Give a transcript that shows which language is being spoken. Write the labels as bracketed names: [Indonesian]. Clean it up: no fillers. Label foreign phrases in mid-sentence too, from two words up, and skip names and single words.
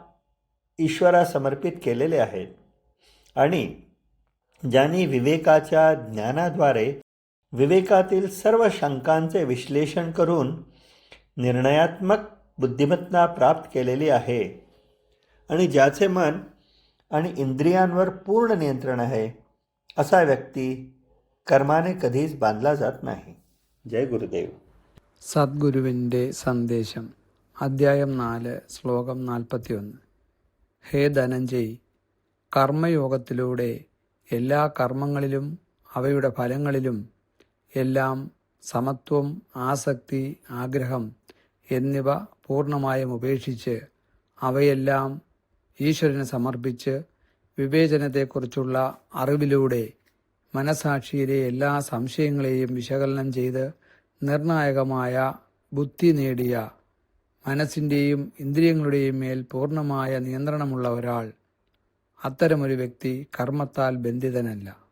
[Marathi] ईश्वरास समर्पित केलेले आहे, आणि ज्यांनी विवेकाच्या ज्ञानाद्वारे विवेकातील सर्व शंकांचे विश्लेषण करून निर्णयात्मक बुद्धिमत्ता प्राप्त केलेली आहे, आणि ज्याचे मन आणि इंद्रियांवर पूर्ण नियंत्रण आहे, असा व्यक्ती कर्माने कधीच बांधला जात नाही. जय गुरुदेव. [Malayalam] സദ്ഗുരുവിൻ്റെ സന്ദേശം അദ്ധ്യായം 4 ശ്ലോകം 41. ഹേ ധനഞ്ജയ്, കർമ്മയോഗത്തിലൂടെ എല്ലാ കർമ്മങ്ങളിലും അവയുടെ ഫലങ്ങളിലും എല്ലാം സമത്വം, ആസക്തി, ആഗ്രഹം എന്നിവ പൂർണ്ണമായും ഉപേക്ഷിച്ച് അവയെല്ലാം ഈശ്വരന് സമർപ്പിച്ച് വിവേചനത്തെക്കുറിച്ചുള്ള അറിവിലൂടെ മനസാക്ഷിയിലെ എല്ലാ സംശയങ്ങളെയും വിശകലനം ചെയ്ത് നിർണായകമായ ബുദ്ധി നേടിയ മനസ്സിൻ്റെയും ഇന്ദ്രിയങ്ങളുടെയും മേൽ പൂർണ്ണമായ നിയന്ത്രണമുള്ള ഒരാൾ, അത്തരമൊരു വ്യക്തി കർമ്മത്താൽ ബന്ധിതനല്ല.